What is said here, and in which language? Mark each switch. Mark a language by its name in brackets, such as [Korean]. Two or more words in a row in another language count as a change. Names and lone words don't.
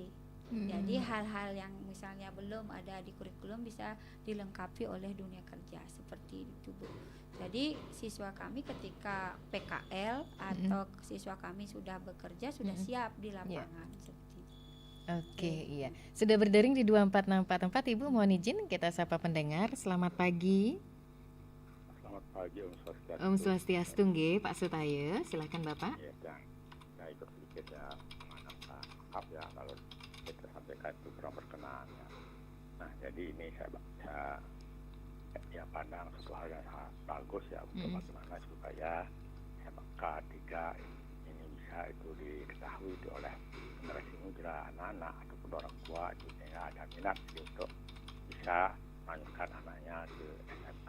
[Indonesian] Jadi hal-hal yang misalnya belum ada di kurikulum bisa dilengkapi oleh dunia kerja seperti itu, Bu. Jadi siswa kami ketika PKL atau siswa kami sudah bekerja sudah siap di lapangan seperti itu. Oke, iya. Sudah berdering di 24644, Ibu mohon izin kita sapa pendengar. Selamat pagi. Selamat pagi, [Balinese] Om Swastiastu. Om Swastiastu [Indonesian] nggih, Pak Sutaye, silakan Bapak. Ya, dan saya ikut sedikit ya, maaf ya kalau kita sampaikan itu kurang berkenan ya. Nah, jadi ini saya ya pandang suatu hal yang sangat bagus ya untuk bagaimana supaya SMK 3 ini bisa itu diketahui oleh generasi muda, anak-anak ataupun orang tua itu sehingga ada minat untuk bisa melanjutkan anaknya ke SMK.